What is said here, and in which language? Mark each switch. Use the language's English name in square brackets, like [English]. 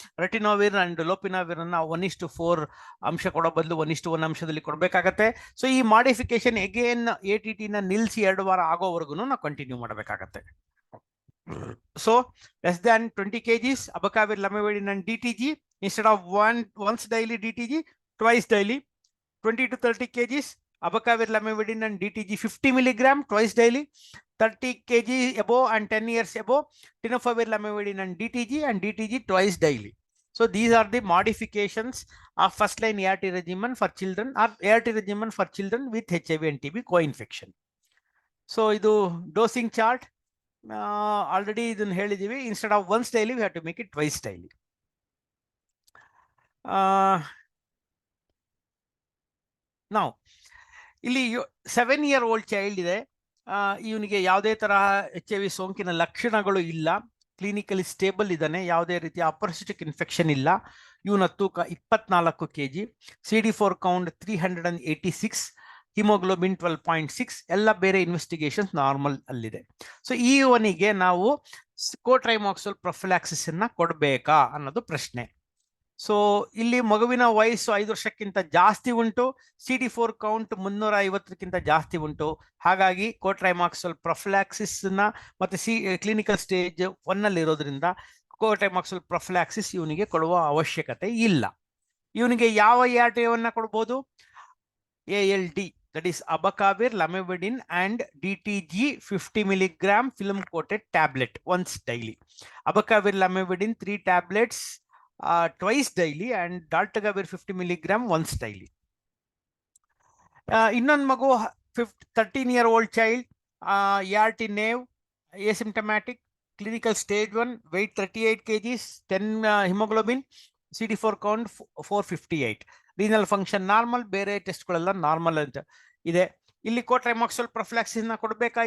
[Kannada] ರೆಟಿನೋವಿರ್ and ಲೋಪಿನೋವಿರ್ ಅನ್ನ 1:4 ಅಂಶ ಕೊಡೋ ಬದಲು 1:1 ಅಂಶದಲ್ಲಿ ಕೊಡಬೇಕಾಗತ್ತೆ. ಸೊ ಈ ಮಾಡಿಫಿಕೇಶನ್ ಎಗೇನ್ ATT ನ ನಿಲ್ಲಿಸಿ 2 ವಾರ ಆಗೋವರೆಗೂ ನಾವು ಕಂಟಿನ್ಯೂ ಮಾಡಬೇಕಾಗತ್ತೆ. [English] So less than 20 kgs abacavir, lamivudine and DTG instead of once daily DTG, twice daily. 20 to 30 kgs abacavir, lamivudine and DTG 50 mg twice daily. 30 kg above and 10 years above, tenofovir, lamivudine and DTG twice daily. So these are the modifications of first line ART regimen for children, or ART regimen for children with HIV and TB co-infection. [Kannada] So idu dosing chart already idun helidivi. [English] Instead of once daily we have to make it twice daily. Now ಇಲ್ಲಿ 7-year-old child ಇದೆ. [Kannada] ಇವನಿಗೆ ಯಾವುದೇ ತರಹ HIV ಸೋಂಕಿನ ಲಕ್ಷಣಗಳು ಇಲ್ಲ, clinically stable ಇದ್ದಾನೆ, ಯಾವುದೇ ರೀತಿಯ ಅಪರಿಚಿತ ಇನ್ಫೆಕ್ಷನ್ ಇಲ್ಲ. ಇವನ ತೂಕ 24 kg, CD4 ಕೌಂಟ್ 386, ಹಿಮೋಗ್ಲೋಬಿನ್ 12.6, ಎಲ್ಲ ಬೇರೆ ಇನ್ವೆಸ್ಟಿಗೇಷನ್ಸ್ ನಾರ್ಮಲ್ ಅಲ್ಲಿದೆ. ಸೊ ಇವನಿಗೆ ನಾವು ಕೋಟ್ರೈಮಾಕ್ಸೋಲ್ ಪ್ರೊಫಿಲಾಕ್ಸಿಸ್ ಅನ್ನ ಕೊಡಬೇಕಾ ಅನ್ನೋದು ಪ್ರಶ್ನೆ. ಸೊ ಇಲ್ಲಿ ಮಗುವಿನ ವಯಸ್ಸು 5 ವರ್ಷಕ್ಕಿಂತ ಜಾಸ್ತಿ ಉಂಟು, CD4 ಕೌಂಟ್ 350ಕ್ಕಿಂತ ಜಾಸ್ತಿ ಉಂಟು. ಹಾಗಾಗಿ ಕೋಟ್ರೈಮಾಕ್ಸೋಲ್ ಪ್ರೊಫಿಲಾಕ್ಸಿಸ್ ನ ಮತ್ತೆ ಕ್ಲಿನಿಕಲ್ ಸ್ಟೇಜ್ 1 ಅಲ್ಲಿ ಇರೋದ್ರಿಂದ ಕೋಟ್ರೈಮಾಕ್ಸೋಲ್ ಪ್ರೊಫಿಲಾಕ್ಸಿಸ್ ಇವನಿಗೆ ಕೊಡುವ ಅವಶ್ಯಕತೆ ಇಲ್ಲ. ಇವನಿಗೆ ಯಾವ ART ಅನ್ನ ಕೊಡಬಹುದು? [English] ALD, that is abacavir, lamivudine and DTG 50 mg film coated tablet once daily. Abacavir, lamivudine 3 tablets twice daily, and daltegavir 50 mg once daily. ಇನ್ನೊಂದು ಮಗು 13-year-old child, ART naive, asymptomatic, clinical stage 1, weight 38 kgs, 10 hemoglobin, CD4 count 458, renal function normal, [Kannada] ಬೇರೆ ಟೆಸ್ಟ್ಗಳೆಲ್ಲ normal ಅಂತ ಇದೆ. ಇಲ್ಲಿ ಕೋಟ್ರೈಮಾಕ್ಸೋಲ್ prophylaxis ನ ಕೊಡಬೇಕಾ?